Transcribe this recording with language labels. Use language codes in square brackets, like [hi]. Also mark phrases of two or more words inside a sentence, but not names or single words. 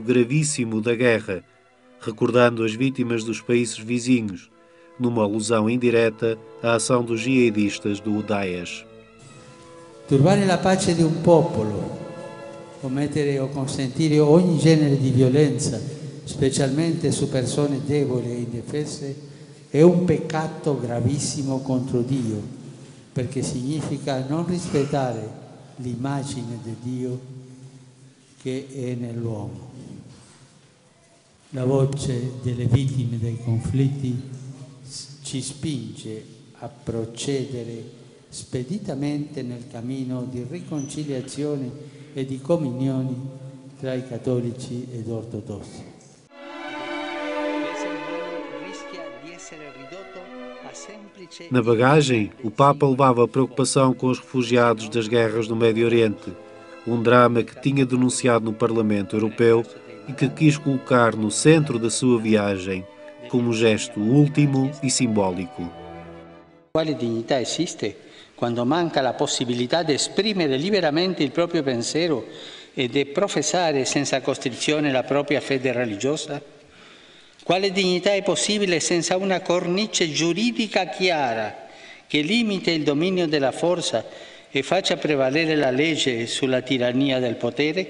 [pt] gravíssimo da guerra, recordando as vítimas dos países vizinhos, numa alusão indireta à ação dos jihadistas do Daesh. [it] Turbare la pace di un popolo, commettere o consentire ogni genere di violenza, specialmente su persone deboli e indefese, è un peccato gravissimo contro Dio, perché significa non rispettare l'immagine di Dio che è nell'uomo. La voce delle vittime dei conflitti ci spinge a procedere speditamente nel cammino di riconciliazione e di comunione tra i cattolici ed ortodossi. [pt] Na bagagem, o Papa levava a preocupação com os refugiados das guerras no Médio Oriente, um drama que tinha denunciado no Parlamento Europeu e que quis colocar no centro da sua viagem como um gesto último e simbólico. [it] Quale dignità esiste quando manca la possibilità di esprimere liberamente il proprio pensiero e di professare senza costrizione la propria fede religiosa? Quale dignità è possibile senza una cornice giuridica chiara che limiti il dominio della forza e faccia prevalere la legge sulla tirannia del potere?